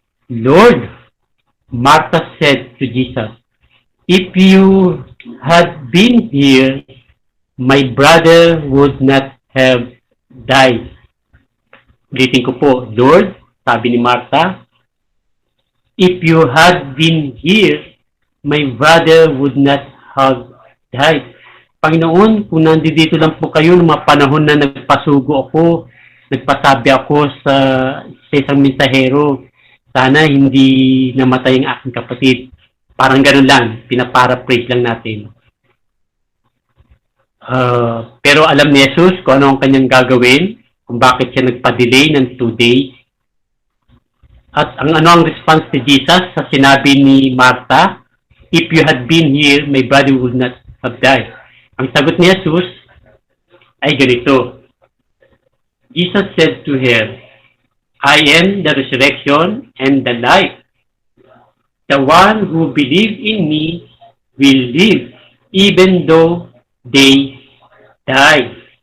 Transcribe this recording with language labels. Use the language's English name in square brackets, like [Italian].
[English] Lord, Martha said to Jesus, if you had been here, my brother would not have died. [Filipino] Ulitin ko po, Lord, sabi ni Martha, [English] if you had been here, my brother would not have died. [Filipino] Panginoon, kung nandito lang po kayo ng mga panahon na nagpasugo ako, nagpasabi ako sa isang mensahero, sana hindi namatay ang aking kapatid. Parang ganun lang, pinaparaphrase lang natin. Pero alam ni Jesus kung ano ang kanyang gagawin, kung bakit siya nagpa-delay ng 2 days. At ano ang response ni Jesus sa sinabi ni Martha, [English] if you had been here, my brother would not have died. [Filipino] Ang sagot ni Jesus ay ganito. [English] Jesus said to her, I am the resurrection and the life. The one who believes in me will live even though they die.